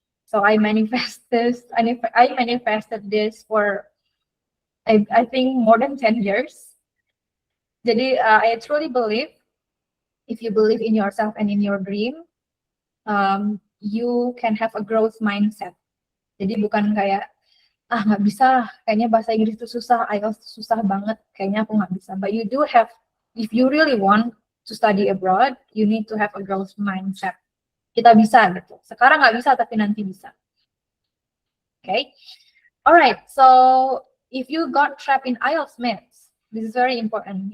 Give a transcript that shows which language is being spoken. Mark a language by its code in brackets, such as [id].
[en] So I manifested this for I think more than 10 years. [id] Jadi [en] I truly believe if you believe in yourself and in your dream, you can have a growth mindset. [id] Jadi bukan kayak nggak bisa, kayaknya bahasa Inggris itu susah, IELTS susah banget, kayaknya aku nggak bisa. [en] But you do have, if you really want to study abroad, you need to have a growth mindset. [id] Kita bisa gitu. Sekarang nggak bisa, tapi nanti bisa. [en] Okay. Alright. So if you got trapped in IELTS myths, this is very important.